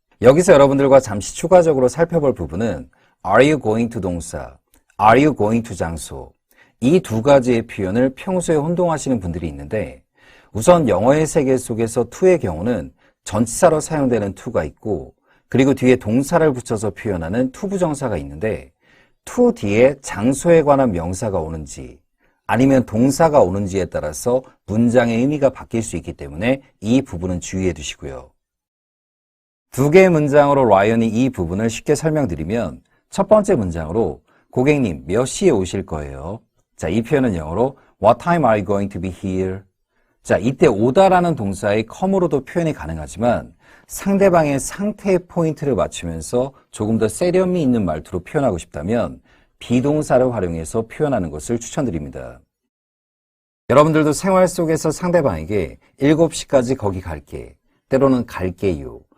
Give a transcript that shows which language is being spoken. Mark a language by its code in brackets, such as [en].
[ko] 여기서 여러분들과 잠시 추가적으로 살펴볼 부분은 Are you going to 동사, Are you going to 장소 이 두 가지의 표현을 평소에 혼동하시는 분들이 있는데 우선 영어의 세계 속에서 to의 경우는 전치사로 사용되는 to가 있고 그리고 뒤에 동사를 붙여서 표현하는 to 부정사가 있는데 to 뒤에 장소에 관한 명사가 오는지 아니면 동사가 오는지에 따라서 문장의 의미가 바뀔 수 있기 때문에 이 부분은 주의해 두시고요. 두 개의 문장으로 라이언이 이 부분을 쉽게 설명드리면 첫 번째 문장으로 고객님 몇 시에 오실 거예요? 자, 이 표현은 영어로 [en] What time are you going to be here? [ko] 자, 이때 오다라는 동사의 come으로도 표현이 가능하지만 상대방의 상태의 포인트를 맞추면서 조금 더 세련미 있는 말투로 표현하고 싶다면 비동사를 활용해서 표현하는 것을 추천드립니다. 여러분들도 생활 속에서 상대방에게 7시까지 거기 갈게, 때로는 갈게요.